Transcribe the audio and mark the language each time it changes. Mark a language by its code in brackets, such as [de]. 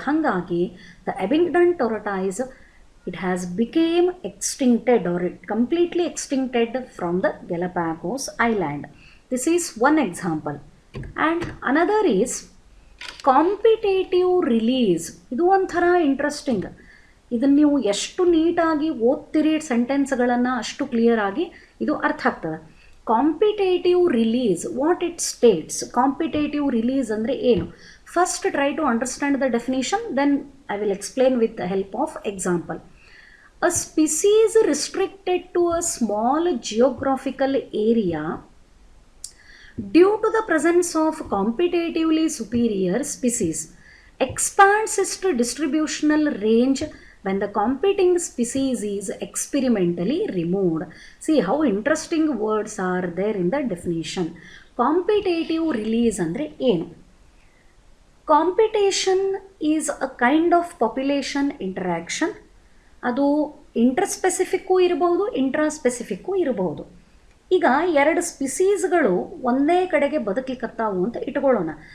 [en] ಹಾಗಾಗಿ the Abingdon tortoise, it has became extincted or it completely extincted from the Galapagos Island. This is one example. And another is competitive release. [kn] ಇದು ಒಂಥರ interesting. ಇದನ್ನು ನೀವು ಎಷ್ಟು ನೀಟಾಗಿ ಓದ್ತಿರಿ ಸೆಂಟೆನ್ಸ್ಗಳನ್ನು ಅಷ್ಟು clear ಆಗಿ ಇದು ಅರ್ಥ ಆಗ್ತದೆ. [en] Competitive release, what it states. Competitive release [kn] ಅಂದರೆ ಏನು? [en] First try to understand the definition, then I will explain with the help of example. A species restricted to a small geographical area due to the presence of competitively superior species expands its distributional range when the competing species is experimentally removed. See how interesting words are there in the definition. Competitive release [kn] ಅಂದರೆ ಏನು? [en] Competition is a kind of population interaction. [kn] ಅದು ಇಂಟರ್ಸ್ಪೆಸಿಫಿಕ್ಕು ಇರಬಹುದು, ಇಂಟ್ರಾಸ್ಪೆಸಿಫಿಕ್ಕು ಇರಬಹುದು. ಈಗ ಎರಡು ಸ್ಪಿಸೀಸ್ಗಳು ಒಂದೇ ಕಡೆಗೆ ಬದುಕಲಿಕ್ಕತ್ತಾವು ಅಂತ ಇಟ್ಕೊಳ್ಳೋಣ.